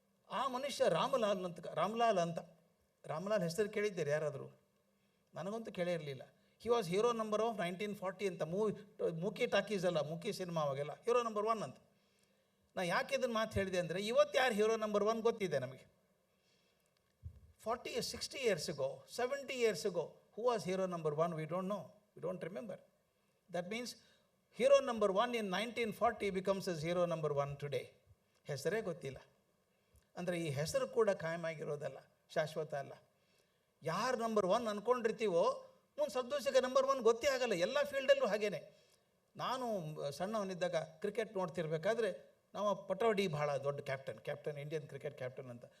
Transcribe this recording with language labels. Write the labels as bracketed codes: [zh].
[kn] ಆ ಮನುಷ್ಯ ರಾಮ್ಲಾಲ್ ಅಂತ. ರಾಮ್ಲಾಲ್ ಹೆಸರು ಕೇಳಿದ್ದೀರಿ ಯಾರಾದರೂ? ನನಗಂತೂ ಕೇಳಿರಲಿಲ್ಲ. [en] he was hero number of 1940 [kn] ಅಂತ. ಮೂಕಿ ಟಾಕೀಸ್ ಅಲ್ಲ, ಮೂಕಿ ಸಿನಿಮಾ ಅವಾಗೆಲ್ಲ ಹೀರೋ ನಂಬರ್ 1 ಅಂತ. ನಾ ಯಾಕೆ ಇದನ್ನು ಮಾತು ಹೇಳಿದೆ ಅಂದರೆ, ಇವತ್ತು ಯಾರು ಹೀರೋ ನಂಬರ್ 1 ಗೊತ್ತಿದೆ ನಮಗೆ. [en] 60 years ago, 70 years ago, who was hero number 1? We don't know. We don't remember. That means hero number 1 in 1940 becomes as hero number 1 today. [kn] ಹೆಸರೇ ಗೊತ್ತಿಲ್ಲ ಅಂದರೆ ಈ ಹೆಸರು ಕೂಡ ಕಾಯಮಾಗಿರೋದಲ್ಲ, ಶಾಶ್ವತ ಅಲ್ಲ. ಯಾರು ನಂಬರ್ 1 ಅಂದ್ಕೊಂಡಿರ್ತೀವೋ ಮುಂದೆ ಸ್ವಲ್ಪ ದಿವಸಕ್ಕೆ ನಂಬರ್ 1 ಗೊತ್ತೇ ಆಗಲ್ಲ. ಎಲ್ಲ ಫೀಲ್ಡಲ್ಲೂ ಹಾಗೇನೆ. ನಾನು ಸಣ್ಣವನಿದ್ದಾಗ ಕ್ರಿಕೆಟ್ ನೋಡ್ತಿರ್ಬೇಕಾದ್ರೆ ನಾವು ಪಟೋಡಿ ಭಾಳ ದೊಡ್ಡ ಕ್ಯಾಪ್ಟನ್, ಇಂಡಿಯನ್ ಕ್ರಿಕೆಟ್ ಕ್ಯಾಪ್ಟನ್ ಅಂತ.